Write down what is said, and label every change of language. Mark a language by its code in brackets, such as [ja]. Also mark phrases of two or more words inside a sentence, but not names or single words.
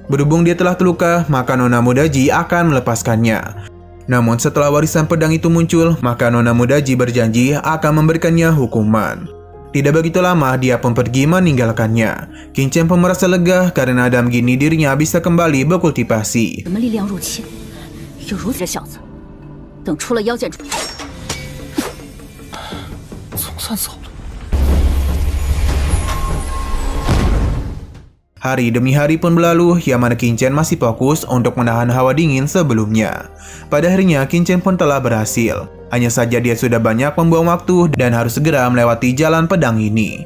[id] Berhubung dia telah terluka, maka Nona Muda Ji akan melepaskannya. Namun setelah warisan pedang itu muncul, maka Nona Muda Ji berjanji akan memberikannya hukuman. Tidak begitu lama, dia pun pergi meninggalkannya. Qin Chen pun merasa lega karena dalam gini dirinya bisa kembali berkultivasi. [zh] 什么力量入侵？有如此这小子，等出了妖剑，总算走了。 [id] Hari demi hari pun berlalu, yang mana Qin Chen masih fokus untuk menahan hawa dingin sebelumnya. Pada harinya, Qin Chen pun telah berhasil. Hanya saja dia sudah banyak membuang waktu dan harus segera melewati jalan pedang ini.